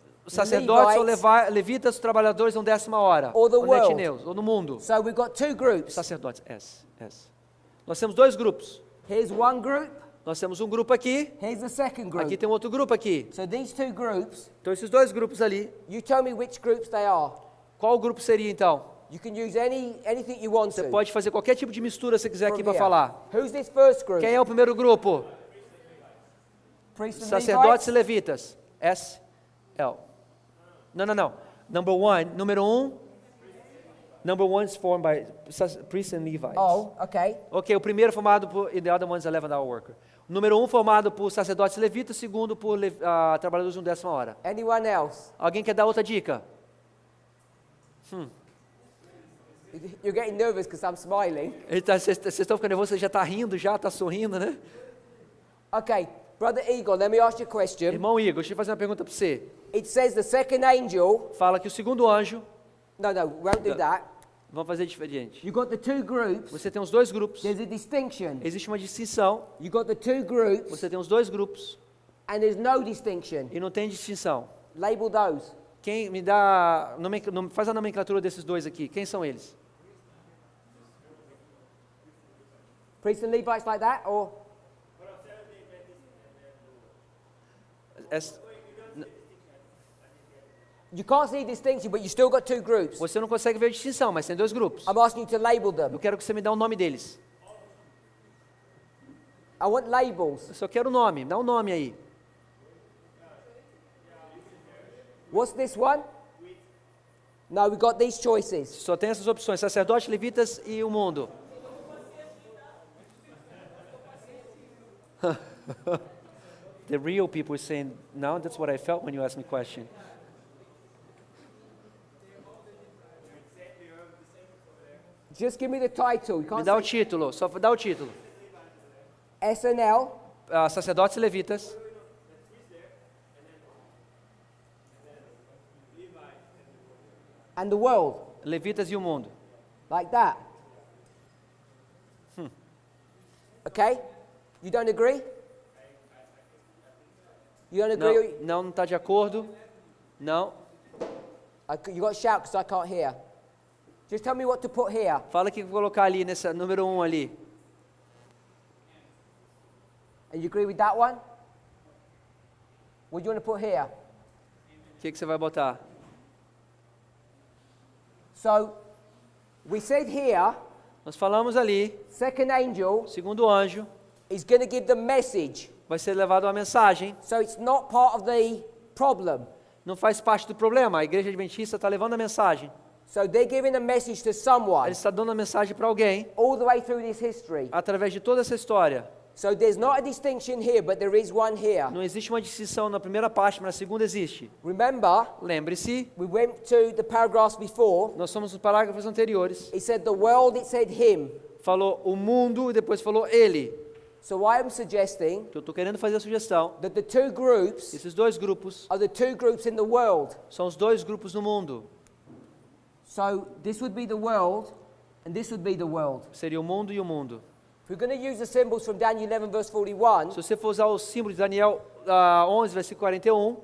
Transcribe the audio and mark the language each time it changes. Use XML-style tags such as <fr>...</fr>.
<pt>Os sacerdotes ou</pt> <en>Levites,</en> <pt>levitas, trabalhadores de 10ª hora.</pt> <en>Or the</en> <pt>Ou</pt> <en>world.</en> <pt>netineus, ou no mundo.</pt> <en>so we've got two groups.</en> <pt>Sacerdotes, S. Nós temos dois grupos.</pt> <en>Here's one group,</en> <pt>Nós temos um grupo aqui,</pt> <en>here's the second group.</en> <pt>aqui tem um outro grupo aqui.</pt> <en>So these two groups,</en> <pt>Então esses dois grupos ali,</pt> <en>you tell me which groups they are.</en> <pt>qual grupo seria então?</pt> <en>You can use anything you want</en> <pt>Você</pt> <en>to.</en> <pt>pode fazer qualquer tipo de mistura que você quiser</pt> <en>from</en> <pt>aqui para</pt> <en>here.</en> <pt>falar.</pt> <en>Who's this first group?</en> <pt>Quem é o primeiro grupo?</pt> <en>Priests and</en> <pt>Sacerdotes e</pt> <en>Levites?</en> <pt>levitas. S, L. Não. Número um.</pt> <en>Number one is formed by priests and Levites. Oh, okay.</en> <pt>Ok, o primeiro formado por,</pt> <en>and the other one is 11th-hour worker.</en> <pt>O número um formado por sacerdotes e levitas, o segundo por trabalhadores de 10ª hora.</pt> <en>Anyone else?</en> <pt>Alguém quer dar outra dica?</pt> <en>You're getting nervous because I'm smiling.</en> <pt>Vocês estão ficando nervosos, você já está rindo, já está sorrindo, né?</pt> <en>Okay, Brother Eagle, let me ask you a question.</en> <pt>Irmão Igor, deixa eu fazer uma pergunta para você.</pt> <en>It says the second angel.</en> <pt>Fala que o segundo anjo,</pt> <en>No, we won't do that.</en> <pt>vamos fazer diferente.</pt> <en>You've got the two groups.</en> <pt>Você tem os dois grupos,</pt> <en>There's a distinction.</en> <pt>existe uma distinção,</pt> <en>You've got the two groups,</en> <pt>você tem os dois grupos</pt> <en>and there's no distinction.</en> <pt>e não tem distinção.</pt> <en>Label those.</en> <pt>Quem me dá, faz a nomenclatura desses dois aqui, quem são eles?</pt> <en>Priests and Levites like that, or you can't see distinction, but you still got two groups.</en> <pt>Você não consegue ver a distinção, mas tem dois grupos.</pt> <en>I'm asking you to label them.</en> <pt>Eu quero que você me dê o nome deles.</pt> <en>I want labels.</en> <pt>Eu só quero o nome, dá um nome aí.</pt> <en>What's this one? No, we got these choices.</en> <pt>Só tem essas opções, sacerdotes, levitas e o mundo.</pt> <en>The real people are saying, no, that's what I felt when you asked me a question. Just give me the title. You</en> <pt>Me</pt> <en>can't</en> <pt>dá o</pt> <en>say</en> <pt>título, só dá o título. SNL. Sacerdotes e levitas.</pt> <en>And the world,</en> <pt>Levitas e o mundo.</pt> <en>like that. Okay? You don't agree? You don't agree?</en> <pt>Não está de acordo. Não.</pt> <en>You got to shout because I can't hear. Just tell me what to put here.</en> <pt>Fala que vou colocar ali, nessa número 1 ali.</pt> <en>And you agree with that one? What do you want to put here?</en> <pt>O que você vai botar?</pt> <en>So, we said here,</en> <pt>Nós falamos ali,</pt> <en>second angel</en> <pt>segundo anjo,</pt> <en>is going to give the message.</en> <pt>vai ser levado uma mensagem.</pt> <en>So it's not part of the problem.</en> <pt>Não faz parte do problema. A igreja adventista está levando a mensagem.</pt> <en>So they're giving a message to someone</en> <pt>Ele está dando a mensagem para alguém</pt> <en>all the way through this history.</en> <pt>através de toda essa história.</pt> <en>So there's not a distinction here, but there is one here.</en> <pt>Não existe uma distinção na primeira parte, mas na segunda existe.</pt> <en>Remember,</en> <pt>Lembre-se,</pt> <en>we went to the paragraphs before.</en> <pt>nós somos nos parágrafos anteriores.</pt> <en>It said the world, it said him.</en> <pt>Falou o mundo e depois falou ele.</pt> <en>So I am suggesting</en> <pt>Eu estou querendo fazer a sugestão.</pt> <en>that the two groups</en> <pt>Esses dois grupos</pt> <en>are the two groups in the world.</en> <pt>são os dois grupos no mundo.</pt> <en>So this would be the world, and this would be the world.</en> <pt>Seria o mundo e o mundo.</pt> <en>If we're going to use the symbols from Daniel 11, verse 41,</en> <pt>Se você for usar o símbolo de Daniel 11, versículo 41,</pt>